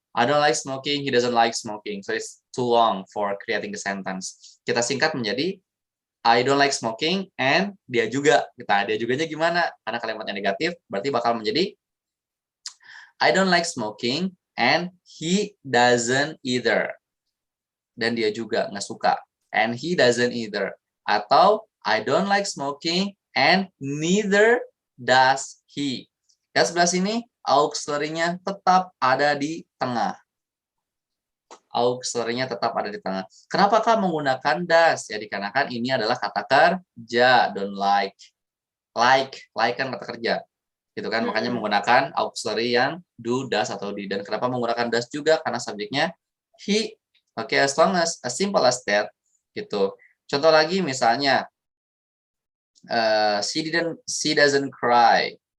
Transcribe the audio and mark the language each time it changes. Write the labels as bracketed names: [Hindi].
[English] I don't like smoking, he doesn't like smoking. So it's too long for creating the sentence. [Indonesian] Kita singkat menjadi [English] I don't like smoking [Indonesian] and dia juga. Dia juganya gimana? Karena kalimatnya negatif, berarti bakal menjadi [English] I don't like smoking and he doesn't either. [Indonesian] Dan dia juga nggak suka. [English] And he doesn't either. Atau I don't like smoking and neither does he. [Indonesian] Lihat sebelah sini, auxiliary-nya tetap ada di tengah. Auxiliary-nya tetap ada di tengah. Kenapakah menggunakan does? Ya dikarenakan ini adalah kata kerja. Don't like. Like kan kata kerja. Gitu kan, makanya menggunakan auxiliary yang do, does, atau di. Dan kenapa menggunakan does juga? Karena subjeknya he. [English] Oke, as long as simple as that. Gitu. [Indonesian] Contoh lagi misalnya, [English] she doesn't cry.